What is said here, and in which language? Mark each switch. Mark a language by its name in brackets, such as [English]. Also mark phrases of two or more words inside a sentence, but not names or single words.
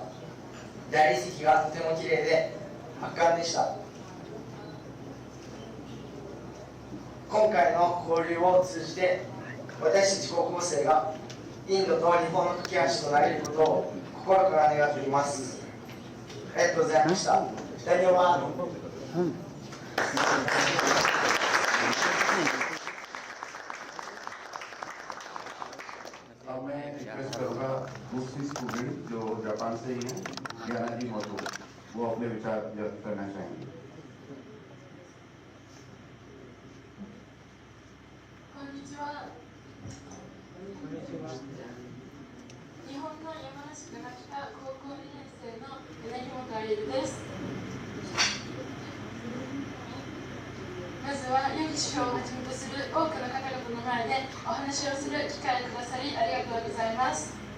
[Japanese] 大理石がとても綺麗で圧巻でした。今回の交流を通じて私たち高校生がインドと日本の架け橋となれることを心から願っています。ありがとうございました。 [Hindi] ダニオワ अब मैं रिक्वेस्ट करूंगा दूसरी स्टूडेंट जो जापान से ही हैं यानाजी माथु, वो अपने विचार व्यक्त करना चाहेंगे। [Japanese] こんにちは。日本の山梨から来た高校2年生の柳本愛理です。まずはヨギ師匠をはじめとする多くの方々の前でお話をする機会をくださりありがとうございます。